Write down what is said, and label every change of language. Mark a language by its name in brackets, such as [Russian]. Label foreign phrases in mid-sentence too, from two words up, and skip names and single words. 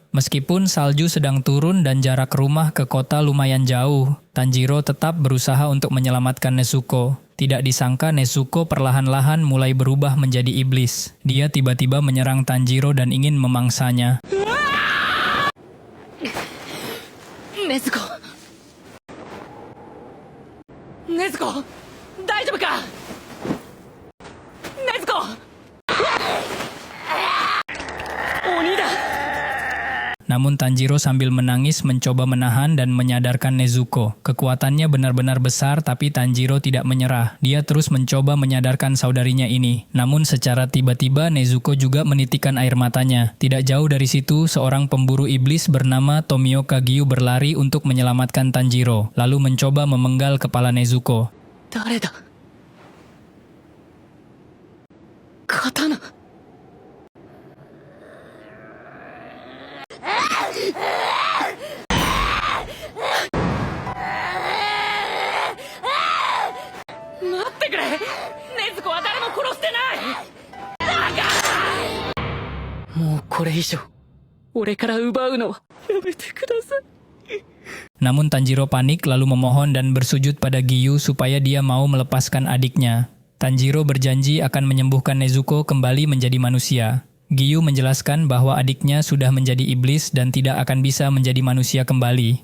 [Indonesian] Meskipun salju sedang turun dan jarak rumah ke kota lumayan jauh, Tanjiro tetap berusaha untuk menyelamatkan Nezuko. Tidak disangka Nezuko perlahan-lahan mulai berubah menjadi iblis. Dia tiba-tiba menyerang Tanjiro dan ingin memangsanya. Nezuko. Nezuko, [Japanese] 大丈夫か? Nezuko! Oni da! [Indonesian] Namun Tanjiro sambil menangis mencoba menahan dan menyadarkan Nezuko. Kekuatannya benar-benar besar tapi Tanjiro tidak menyerah. Dia terus mencoba menyadarkan saudarinya ini. Namun secara tiba-tiba Nezuko juga menitikkan air matanya. Tidak jauh dari situ, seorang pemburu iblis bernama Tomioka Gyu berlari untuk menyelamatkan Tanjiro, lalu mencoba memenggal kepala Nezuko. [Japanese] 誰だ刀待ってくれ禰豆子は誰も殺してないもうこれ以上俺から奪うのはやめてください。 [Indonesian] Namun Tanjiro panik lalu memohon dan bersujud pada Giyu supaya dia mau melepaskan adiknya. Tanjiro berjanji akan menyembuhkan Nezuko kembali menjadi manusia. Giyu menjelaskan bahwa adiknya sudah menjadi iblis dan tidak akan bisa menjadi manusia kembali.